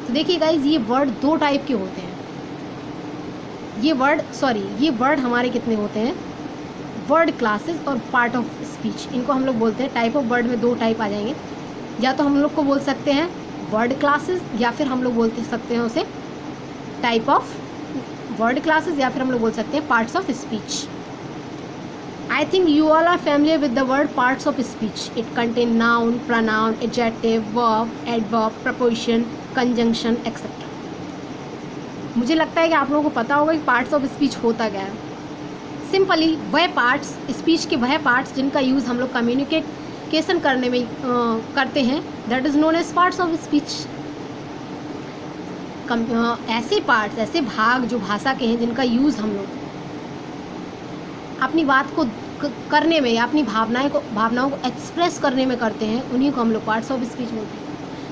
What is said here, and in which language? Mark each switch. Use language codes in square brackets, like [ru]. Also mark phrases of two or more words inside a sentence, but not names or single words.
[hi] तो देखिए गाइज, ये वर्ड दो टाइप के होते हैं। ये वर्ड हमारे कितने होते हैं? [en] word classes [hi] और [en] part of speech, [hi] इनको हम लोग बोलते हैं। [en] type of word [hi] में दो टाइप आ जाएंगे, या तो हम लोग को बोल सकते हैं [en] word classes, [hi] या फिर हम लोग बोलते सकते हैं उसे [en] type of word classes, [hi] या फिर हम लोग बोल सकते हैं [en] parts of speech. I think you all are familiar with the word parts of speech. It contain noun, pronoun, adjective, verb, adverb, preposition, conjunction, etc. [hi] मुझे लगता है कि आप लोगों को पता होगा कि [en] parts of speech [hi] होता क्या है। सिंपली वह पार्ट्स, स्पीच के वह पार्ट्स जिनका यूज़ हम लोग कम्युनिकेशन करने में करते हैं, [en] that is known as parts of speech. [hi] ऐसे पार्ट्स, ऐसे भाग जो भाषा के हैं, जिनका यूज़ हम लोग अपनी बात को करने में या अपनी भावनाओं को एक्सप्रेस करने में करते हैं, उन्हीं को हम लोग [en] parts of speech [hi] बोलते हैं।